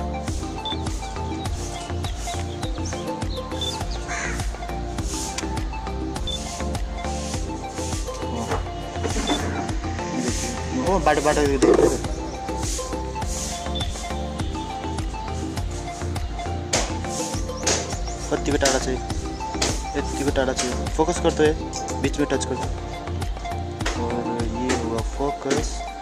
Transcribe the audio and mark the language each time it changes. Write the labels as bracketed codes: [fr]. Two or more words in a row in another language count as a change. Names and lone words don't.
[ne] बाटो कतिको टाढा छ, यतिको टाढा छ। [hi] फोकस करते है, बीच में टच करते और ये हुआ फोकस।